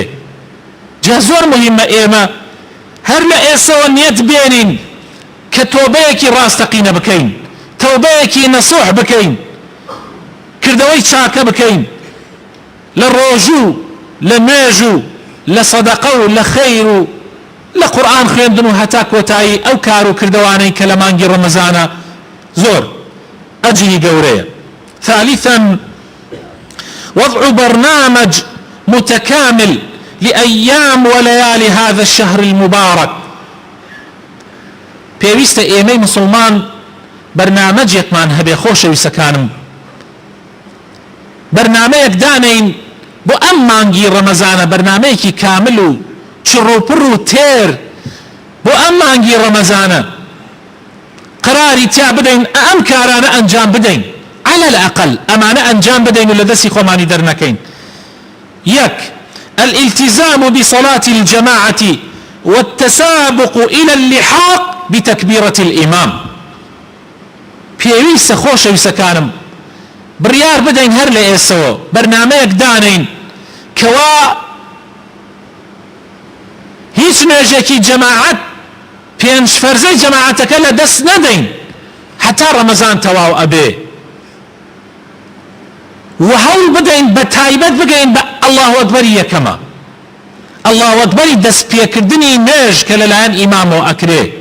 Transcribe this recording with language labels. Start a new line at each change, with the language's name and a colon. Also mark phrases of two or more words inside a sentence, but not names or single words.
Central Kurdish: جا زۆر مهمە ئێمە هەر لە ئێسەوە نیەت بێنین کە تۆبەیەکی ڕاستەقینە بکەین، تەوبەیەکی نەسوح بکەین، کردەوەی چاکە بکەین لە ڕۆژوو، لە نوێژ و لە سەدەقە و لە خەیر و لە قورئان خوێندن و هەتا کۆتایی ئەو کار و کردەوانەی کە لە مانگی ڕەمەزانە زۆر ئەجری گەورەیە.
Arabic: ثالثا وضع برنامج متكامل لأيام وليالي هذا الشهر المبارك.
Central Kurdish: پێویستە ئێمەی مسلمان بەرنامەجێکمان هەبێ. خۆشەویستەکانم، بەرنامەیەک دانین بۆ ئەم مانگی ڕەمەزانە، بەرنامەیەکی کامل و چڕوپڕ و تێر بۆ ئەم مانگی ڕەمەزانە قراری تیا بدەین، ئەم کارانە ئەنجام بدەین،
Arabic: على الأقل
Central Kurdish: ئەمانە ئەنجام بدەین و لە دەستی خۆمانی دەرنەکەین. یەک،
Arabic: الالتزام بصلاة الجماعة والتسابق إلى اللحاق بتكبيرة الإمام.
Central Kurdish: پێویستە خۆشەویستەکانم بڕیار بدەین هەر لە ئێسەوە بەرنامەیەک دانین کەوا هیچ نوێژێکی جەماعەت پێنج فەرزەی جەماعەتەکە لە دەست نەدەین هەتا ڕەمەزان تەواو ئەبێ، و هەوڵ بدەین بە تایبەت بگەین بە
Arabic: ئەڵڵاهو ئەکبەری
Central Kurdish: یەکەمە،
Arabic: ئەڵڵاهو ئەکبەری
Central Kurdish: دەستپێکردنی نوێژ کە لەلایەن ئیمامەوە ئەکرێ.